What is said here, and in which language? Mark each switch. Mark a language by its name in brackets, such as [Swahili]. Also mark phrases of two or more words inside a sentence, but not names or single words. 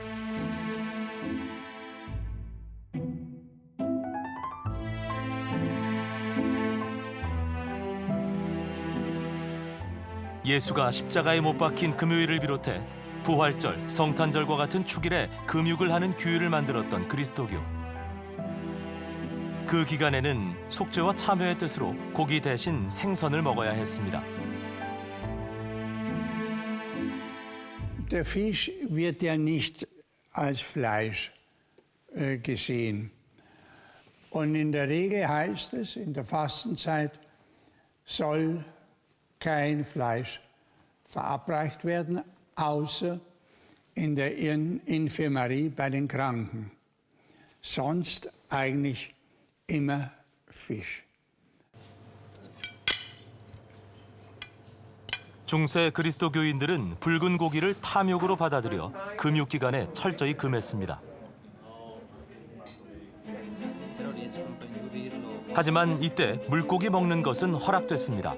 [Korean] 예수가 십자가에 못 박힌 금요일을 비롯해 부활절, 성탄절과 같은 축일에 금육을 하는 규율을 만들었던 그리스도교. 그 기간에는 속죄와 참회의 뜻으로 고기 대신 생선을 먹어야 했습니다. [German] Der Fisch wird ja nicht als Fleisch gesehen. Und in der Regel heißt es, in der Fastenzeit soll kein Fleisch verabreicht werden, außer in der Infirmary bei den Kranken. Sonst eigentlich immer Fisch. [Korean] 중세 그리스도 교인들은 붉은 고기를 탐욕으로 받아들여 금육 기간에 철저히 금했습니다. 하지만 이때 물고기 먹는 것은 허락됐습니다.